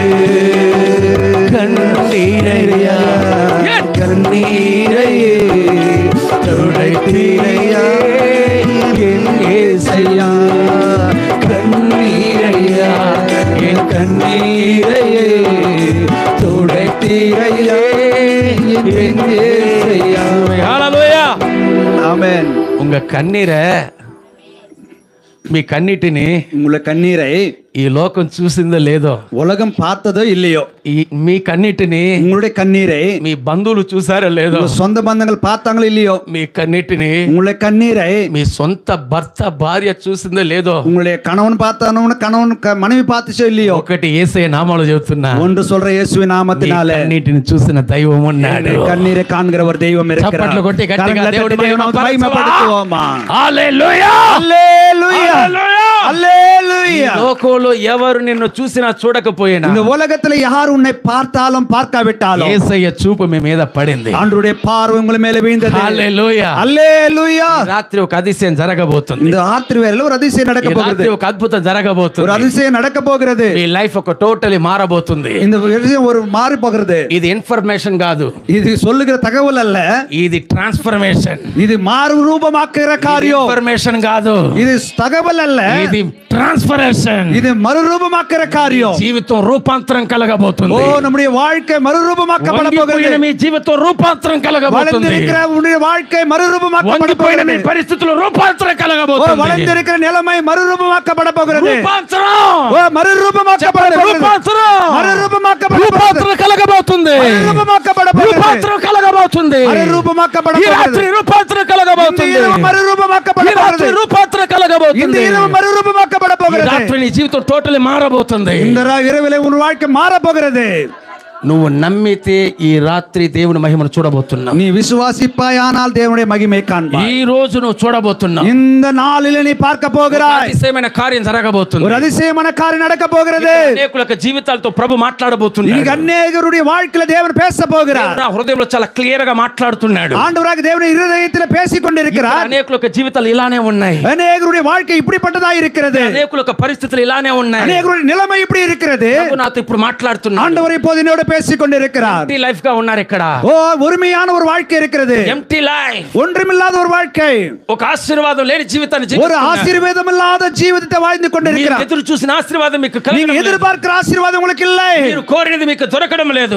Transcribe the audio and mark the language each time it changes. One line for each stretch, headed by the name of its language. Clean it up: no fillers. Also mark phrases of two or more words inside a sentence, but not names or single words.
Tamil: கண்ணீரையா கண்ணீரையே துடைத்தீரையா என் இயேசையா கண்ணீரையா என் கண்ணீரையே துடைத்தீரையா என் இயேசையா. ஹல்லேலூயா
Telugu: ఆమేన్.
Tamil: உங்க கண்ணீரை
Telugu: మీ కన్నీటిని
Tamil: உங்கள கண்ணீரை
Telugu: ఈ లోకం చూసిందో లేదో,
Tamil: உலகம் பார்த்ததோ இல்லையோ,
Telugu: మీ కన్నిటిని
Tamil: உங்களுடைய கண்ணீரை
Telugu: మీ బంధువులు చూసారో లేదో,
Tamil: உங்க சொந்த பந்தங்கள் பார்த்தாங்களோ இல்லையோ,
Telugu: మీ కన్నిటిని
Tamil: உங்களுடைய கண்ணீரை
Telugu: మీ సొంత భర్త భార్య చూసిందో లేదో,
Tamil: உங்களுடைய கணவன் பார்த்தானவன கணவன் மனைவி பார்த்துச்சோ இல்லையோ,
Telugu: ఒకటి యేసయ్య నామములో చెబుతున్నా,
Tamil: ஒன்று சொல்ற இயேசுவின் நாமத்தினாலே
Telugu: కన్నిటిని చూసిన దైవం ఉన్నాడు.
Tamil: கண்ணீரை காண்கிற ஒரு தெய்வம் இருக்கிறார்.
Telugu: చప్పట్లు కొట్టి గట్టిగా
Tamil: கரங்களை
Telugu: దేవుడి
Tamil: தட்டி தேவனை மகிமைப்படுத்துவோமா?
Telugu: హల్లెలూయా, హల్లెలూయా, హల్లెలూయా. లోకంలో ఎవరు నిన్ను చూసినా చూడకపోయినా,
Tamil: இந்த உலகத்துல யார் உன்னை பார்த்தாலும் பார்க்காவிட்டாலும்
Telugu: యేసయ్య చూపు మీ మీద పడింది.
Tamil: ஆண்டவருடைய பார்வை உங்கள் மேல விழுந்தது.
Telugu: హల్లెలూయా, హల్లెలూయా. రాత్రి ఒక அதிசயம் జరగబోతుంది.
Tamil: இந்த ராத்திரி வேளையில ஒரு அதிசயம் நடக்க
Telugu: ఈ
Tamil: போகிறது.
Telugu: రాత్రి ఒక అద్భుతం
Tamil: ஒரு
Telugu: జరగబోతుంది.
Tamil: அதிசயம் நடக்க போகிறது.
Telugu: మీ లైఫ్ ఒక టోటలీ మారబోతుంది.
Tamil: இந்த விஷயம் ஒரு மாறி போகிறது.
Telugu: ఇది ఇన్ఫర్మేషన్ కాదు,
Tamil: இது சொல்லுகிற தகவல் அல்ல,
Telugu: ఇది ట్రాన్స్ఫర్మేషన్.
Tamil: இது மாறு ரூபமாக்குற காரியம்.
Telugu: ఇన్ఫర్మేషన్ కాదు,
Tamil: இது தகவல் அல்ல,
Telugu: ఇది ట్రాన్స్ఫర్మేషన్.
Tamil: இது மறுரூபமாக்குற காரியம்.
Telugu: జీవితం రూపాంతరం ஓ, కలగబోతుంది.
Tamil: நம்முடைய வாழ்க்கை மறுரூபமாக்கப்பட
Telugu: వంగిపోయిన
Tamil: போகிறது.
Telugu: మీ జీవితం రూపాంతరం కలగబోతుంది.
Tamil: வளர்ந்திருக்கிற உன்னுடைய வாழ்க்கை மறுரூபமாக்கப்பட
Telugu: వంగిపోయిన మీ
Tamil: போகிறது.
Telugu: పరిస్థితులు రూపాంతరం ஓ, కలగబోతుంది.
Tamil: வளர்ந்திருக்கிற நிலைமை மறுரூபமாக்கப்பட போகிறது.
Telugu: రూపాంతరం,
Tamil: ஓ, மறுரூபமாக்கப்பட போகிறது.
Telugu: రూపాంతరం,
Tamil: மறுரூபமாக்கப்பட போகிறது.
Telugu: రూపాంతరం కలగబోతుంది.
Tamil: மறுரூபமாக்கப்பட போகிறது.
Telugu: రూపాంతరం కలగబోతుంది.
Tamil: மறுரூபமாக்கப்பட
Telugu: ఈ రాత్రి
Tamil: போகிறது.
Telugu: రూపాంతరం
Tamil: இந்த
Telugu: కలగబోతుంది.
Tamil: இரவு மறுரூபமாக்கப்பட
Telugu: ఈ రాత్రి
Tamil: போகிறது.
Telugu: రూపాంతరం
Tamil: இந்த
Telugu: కలగబోతుంది.
Tamil: இரவு மறுரூபமாக்கப்பட
Telugu: ఈ
Tamil: போகிறது.
Telugu: రాత్రి నీ జీవితం టోటలీ మారబోతుంది.
Tamil: இந்த இரவிலே உன் வாழ்க்கை மாற போகிறது.
Telugu: నువ్వు నమ్మితే ఈ రాత్రి దేవుని మహిమను చూడబోతున్నావు.
Tamil: நீ விசுவாசிப்பாயானால் தேவனுடைய மகிமை காண்பாய்.
Telugu: ఈ రోజు నువ్వు చూడబోతున్నావు.
Tamil: இந்த நாளிலே நீ பார்க்க போகிறாய்.
Telugu: அதிசయమైన కార్యం జరగబోతుంది.
Tamil: ஒரு அதிசயமான காரியம் நடக்க போகிறது.
Telugu: అనేకుల జీవితాలతో ప్రభు మాట్లాడబోతున్నాడు.
Tamil: இன்னைக்கு அநேகருடைய வாழ்க்கையில தேவன் பேச போகிறார்.
Telugu: నా హృదయంలో చాలా క్లియర్ గా మాట్లాడుతున్నాడు.
Tamil: ஆண்டவராக தேவனுடைய இருதயத்திலே பேசிக் கொண்டிருக்கிறார்.
Telugu: అనేకుల జీవితాలు ఇలానే ఉన్నాయి.
Tamil: அநேகருடைய வாழ்க்கை இப்படிப்பட்டதா இருக்கிறது.
Telugu: అనేకుల పరిస్థితులు ఇలానే ఉన్నాయి.
Tamil: அநேகருடைய நிலைமை இப்படி இருக்கிறது.
Telugu: ప్రభు నాతో ఇప్పుడు మాట్లాడుతున్నాడు.
Tamil: ஆண்டவர் இப்போது என்னோட பேசிக் கொண்டிருக்கிறார்.
English: empty life
Telugu: గా ఉన్నారు ఇక్కడ.
Tamil: ஓ, ஒருமையான ஒரு வாழ்க்கை இருக்கிறது.
English: empty life,
Tamil: ஒன்றுமில்லாத ஒரு வாழ்க்கை,
Telugu: ఒక ఆశీర్వాదం లేని జీవితాన్ని
Tamil: ஒரு
Telugu: జీవిస్తున్నారు.
Tamil: ஆசீர்வாதம் இல்லாத ஜீவிதத்தை வாழ்ந்து
Telugu: మీరు
Tamil: கொண்டிருக்கிறார்.
Telugu: ఎదురు చూసిన ఆశీర్వాదం మీకు
Tamil: நீங்க
Telugu: కలగడం లేదు.
Tamil: எதிர்பார்க்கிற ஆசீர்வாதம் உங்களுக்கு இல்லை.
Telugu: మీరు కోరినది మీకు దొరకడం లేదు.